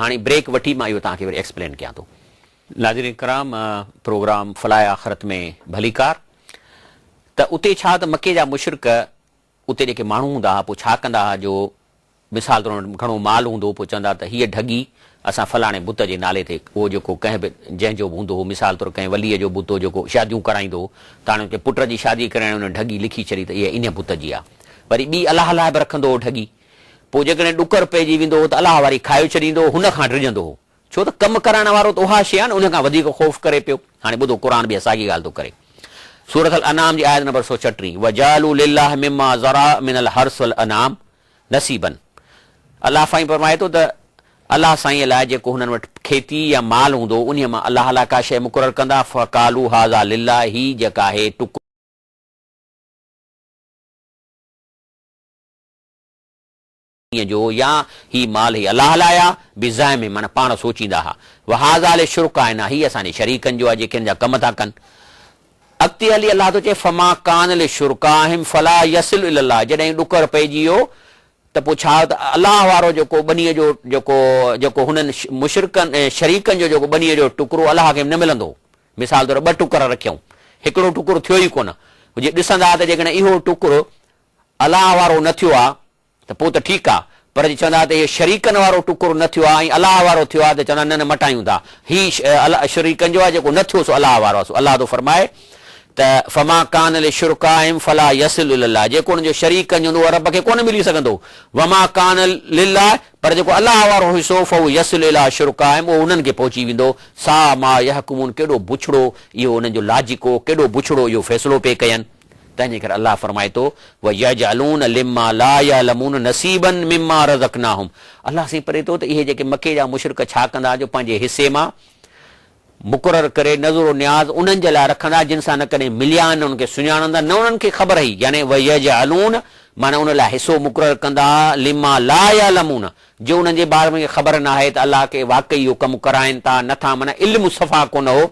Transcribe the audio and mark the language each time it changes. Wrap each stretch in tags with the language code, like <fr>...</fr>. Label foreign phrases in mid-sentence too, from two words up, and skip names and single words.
<sd>हाणे ब्रेक वठी मां इहो तव्हांखे वरी एक्सप्लेन कयां थो। नाज़रीन कराम, प्रोग्राम फलाए आख़िरत में भलीकार, त उते छा त मके जा मुशरिक उते जेके माण्हू हूंदा हुआ पोइ छा कंदा हुआ जो मिसाल तौरु घणो माल हूंदो, पोइ चवंदा त हीअ ढगी असां फलाणे बुत जे नाले ते, उहो जेको कंहिं बि जंहिंजो बि हूंदो हो, मिसाल तौरु कंहिं वलीअ जो बुत जेको शादियूं कराईंदो त हाणे पुट जी शादी कराइण हुन ढगी लिखी छॾी त इहा इन बुत जी आहे। वरी ॿी अलाह लाइ बि रखंदो हो ढगी, पोइ जेकॾहिं ॾुकर पइजी वेंदो हो त अलाह वारी खाए छॾींदो, हुन खां डिॼंदो हो, छो त कमु कराइण वारो त उहा शइ आहे न, उन खां वधीक ख़ौफ़ करे पियो। हाणे ॿुधो क़ुर बि असांजी ॻाल्हि थो करे, सूरत अनाम जी आयत नंबर 136,</sd> <ar>وجعلوا لله مما ذرأ من الحرث والأنعام نصيبا,</ar> <sd>अलाह साईं फरमाए थो त अलाह साईं लाइ जेको हुननि वटि खेती या माल हूंदो उन मां अलाह लाइ का शइ मुक़ररु कंदा।</sd> <ar>فقالوا هذا لله,</ar> <sd>ही जेका आहे टुक जो या ही माल ही अलाह लाइ आहे, बिज़ाए में माना पाण सोचींदा हुआ।</sd> <ar>وهذا لشركائنا,</ar> <sd>ही असांजे शरीकनि जो आहे जेके हिन जा कम था कनि। अॻिते हली अलाह थो चए</sd> <ar>فما كان لشركائهم فلا يصل إلى الله,</ar> <sd>जॾहिं ॾुकर पइजी वियो त पोइ छा त अलाह वारो जेको ॿनीअ जो जेको हुननि मुशरिकनि शरीकनि जो जेको ॿनीअ जो टुकड़ो अलाह खे न मिलंदो। मिसाल तौरु 2 टुकर रखियऊं, हिकिड़ो टुकुर थियो ई कोन, जे ॾिसंदा त जेकॾहिं इहो टुकुर अलाह वारो न थियो आहे त पोइ त ठीकु आहे, पर जे चवंदा त इहे शरीकनि वारो टुकुर न थियो आहे ऐं अलाह वारो थियो आहे त चवंदा न न मटायूं था, हीउ शरीकनि जो आहे जेको न थियो सो अलाह वारो आहे। अलाह थो फरमाए त</sd> <ar>فما كان لشركائهم فلا يصل إلى الله,</ar> <sd>जेको हुनजो शरीकनि जो हूंदो रब खे कोन मिली सघंदो।</sd> <ar>وما كان لله,</ar> <sd>पर जेको अलाह वारो हिसो</sd> <ar>فهو يصل إلى شركائهم,</ar> <sd>उहो उन्हनि खे पहुची वेंदो।</sd> <ar>ساء ما يحكمون,</ar> <sd>केॾो बुछड़ो इहो उन्हनि जो लाजिको, केॾो बुछड़ो इहो फ़ैसिलो पे कयनि। तंहिंजे करे अलाह फरमाए थो</sd> <ar>ويجعلون لما لا يعلمون نصيبا مما رزقناهم,</ar> <sd>अलाह साईं परे थो त इहे जेके मके जा मुशरिक छा कंदा जो पंहिंजे हिसे मां मुक़ररु करे नज़रो न्याज़ उन्हनि जे लाइ रखंदा जिन सां न कॾहिं मिलिया आहिनि, उनखे सुञाणंदा न, उन्हनि खे ख़बर हुई, यानी</sd> <ar>ويجعلون</ar> <sd>माना उन लाइ हिसो मुक़ररु कंदा</sd> <ar>لما لا يعلمون,</ar> <sd>जो उन्हनि जे बारे में ख़बर न आहे त अलाह खे वाक़ई इहो कमु कराइनि था नथा, माना इल्मु सफ़ा कोन हो।</sd>